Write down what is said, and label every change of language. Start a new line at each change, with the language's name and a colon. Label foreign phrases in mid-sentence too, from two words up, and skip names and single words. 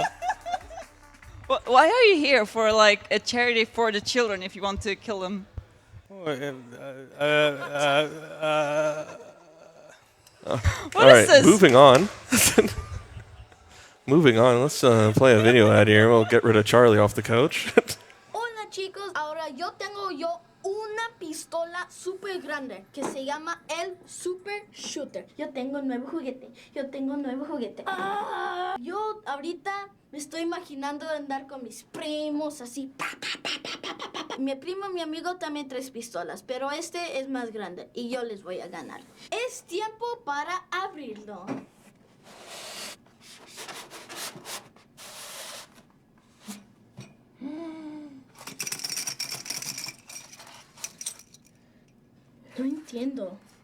English: Why are you here for like a charity for the children if you want to kill them? All What right, is this? moving on. Moving on. Let's play a video ad here. We'll get rid of Charlie off the couch.
Spanish: Hola chicos, ahora yo tengo una pistola super grande que se llama el Super Shooter. Yo tengo un nuevo juguete. Yo ahorita me estoy imaginando andar con mis primos así. Pa, pa, pa, pa, pa, pa, pa. Mi primo, mi amigo también trae pistolas, pero este es más grande y yo les voy a ganar. Es tiempo para abrirlo. No entiendo.